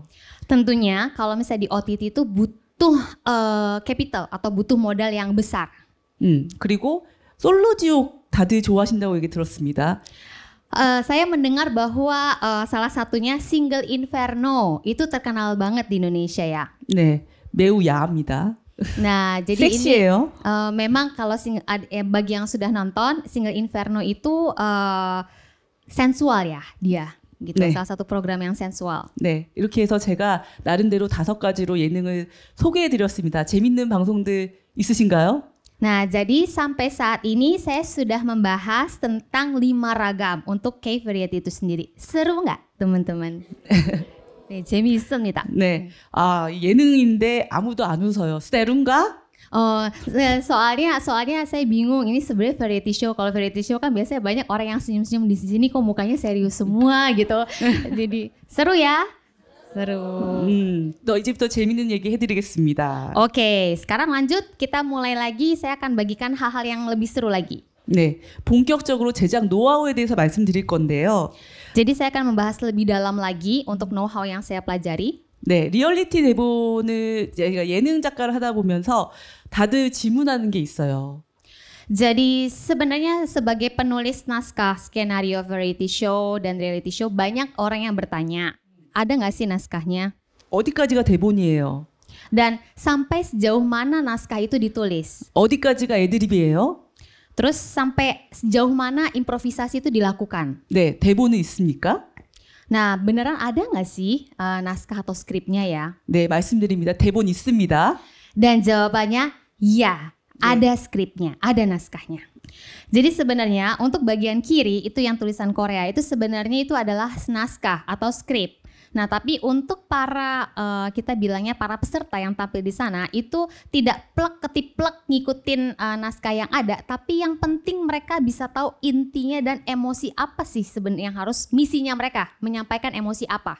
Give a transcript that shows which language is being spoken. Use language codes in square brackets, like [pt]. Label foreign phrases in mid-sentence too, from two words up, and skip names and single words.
[id] Tentunya kalau misalnya di OTT itu butuh capital atau butuh modal yang besar. [ko] 그리고 솔로지옥 다들 좋아하신다고 얘기 들었습니다. [id] Saya mendengar bahwa salah satunya Single Inferno itu terkenal banget di Indonesia ya. [ko] 네, 매우 야합니다. [id] Nah, jadi [ko] 섹시해요. [id] ini memang kalau bagi yang sudah nonton Single Inferno itu sensual ya dia. Gitu. [ko] 네. [id] Salah satu program yang sensual. [ko] 네, 이렇게 해서 제가 나름대로 5가지로 예능을 소개해드렸습니다. 재밌는 방송들 있으신가요? [id] Nah, jadi sampai saat ini saya sudah membahas tentang 5 ragam untuk K-variety itu sendiri. Seru nggak, teman-teman? [ko] 네, 재미있습니다. 네, 예능인데 아무도 안 웃어요. 세룬가? [id] Soalnya saya bingung, ini sebenarnya [en] variety show. [id] Kalau [en] variety show [id] kan biasanya banyak orang yang senyum-senyum, di sini kok mukanya serius semua gitu. Jadi seru ya? Seru. [ko] 또 이제부터 재밌는 얘기 해드리겠습니다. [id] Oke, sekarang lanjut, kita mulai lagi. Saya akan bagikan hal-hal yang lebih seru lagi. [ko] 네, 본격적으로 제작 노하우에 대해서 말씀드릴 건데요. [id] Jadi saya akan membahas lebih dalam lagi untuk know-how yang saya pelajari. [ko] 네, 리얼리티 대본을 제가 예능 작가를 하다 보면서 다들 질문하는 게 있어요. [id] Jadi sebenarnya sebagai penulis naskah skenario [en] variety show [id] dan [en] reality show, [id] banyak orang yang bertanya, ada nggak sih naskahnya? [ko] 어디까지가 대본이에요? [id] Dan sampai sejauh mana naskah itu ditulis? [ko] 어디까지가 애드립이에요? [id] Terus sampai sejauh mana improvisasi itu dilakukan? [ko] 네, 대본은 있습니까? [id] Nah, beneran ada nggak sih naskah atau skripnya ya? [ko] 네, 말씀드립니다. 대본 있습니다. [id] Dan jawabannya ya, ada skripnya, ada naskahnya. Jadi sebenarnya untuk bagian kiri itu yang tulisan Korea itu sebenarnya itu adalah naskah atau skrip. Nah, tapi untuk para kita bilangnya para peserta yang tampil di sana itu tidak plek ketiplek ngikutin naskah yang ada, tapi yang penting mereka bisa tahu intinya dan emosi apa sih sebenarnya yang harus misinya mereka menyampaikan emosi apa.